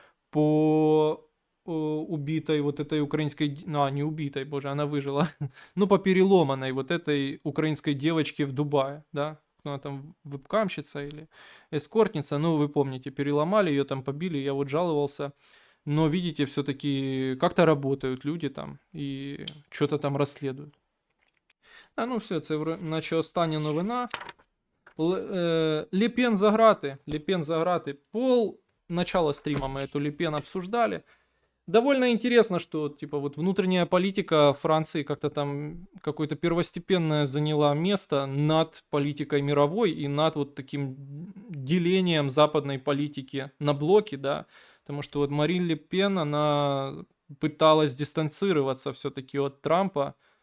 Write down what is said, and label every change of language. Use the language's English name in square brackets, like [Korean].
[Russian] по убитой вот этой украинской, не убитой, боже, она выжила, ну, по переломанной вот этой украинской девочке в Дубае, да, она там вебкамщица или эскортница, ну, вы помните, переломали ее, там побили, я вот жаловался, но, видите, все-таки как-то работают люди там и что-то там расследуют. [Ukrainian] Ну все, це наче остання новина. Лепен за грати, Лепен за грати. [Russian] Пол начала стрима мы эту Лепен обсуждали. Довольно интересно, что типа вот внутренняя политика Франции как-то там какое-то первостепенное заняла место над политикой мировой и над вот таким делением западной политики на блоки, да, потому что вот Марин Ле Пен, она пыталась дистанцироваться все-таки от Трампа